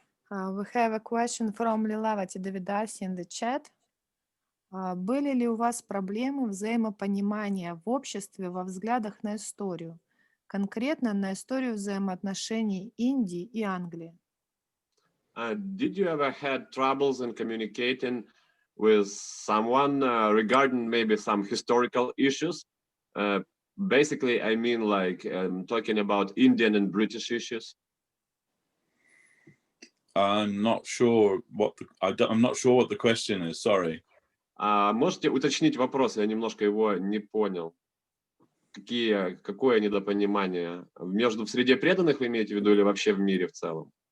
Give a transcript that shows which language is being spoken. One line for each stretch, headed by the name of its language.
English: We have a question from Lilavati Devidasi in the chat.
Russian: Были ли у вас проблемы взаимопонимания в обществе во взглядах на историю? Конкретно на историю взаимоотношений Индии и Англии?
English: Did you ever had troubles in communicating with someone regarding maybe some historical issues? Basically, I mean like talking about Indian and British issues. I'm not sure what the question is. Sorry.
Russian: Можете уточнить вопрос? Я немножко его не понял. Какое недопонимание? В среде преданных вы имеете в виду или вообще в мире в целом?